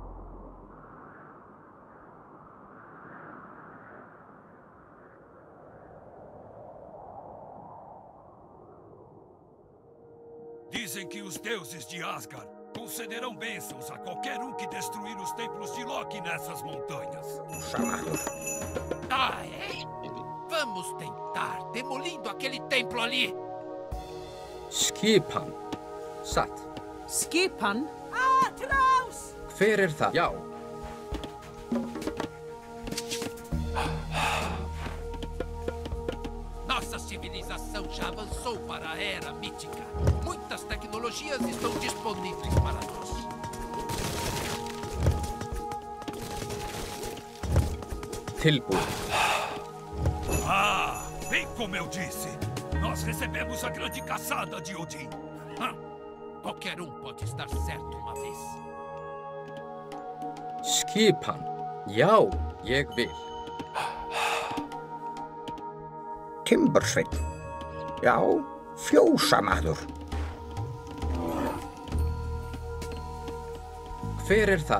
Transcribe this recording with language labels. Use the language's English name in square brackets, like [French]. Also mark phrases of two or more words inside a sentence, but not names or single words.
[Portuguese] Dizem que os deuses de Asgard concederão bênçãos a qualquer um que destruir os templos de Loki nessas montanhas. Ah, é? Vamos tentar, demolindo aquele templo ali. [Icelandic] Skipan. Satt. Skipan? Atlaus! Hver það? Já. [Portuguese] Nossa civilização já avançou para a era mítica. Muitas tecnologias estão disponíveis para nós. [Icelandic] Tilbúið. [Portuguese] Ah, bem como eu disse. Nós recebemos a grande caçada de Odin. Qualquer um pode estar certo uma vez. [Icelandic] Skipan. Já, ég vil. Timbursveinn. Já, fjósamaður. Hver þar?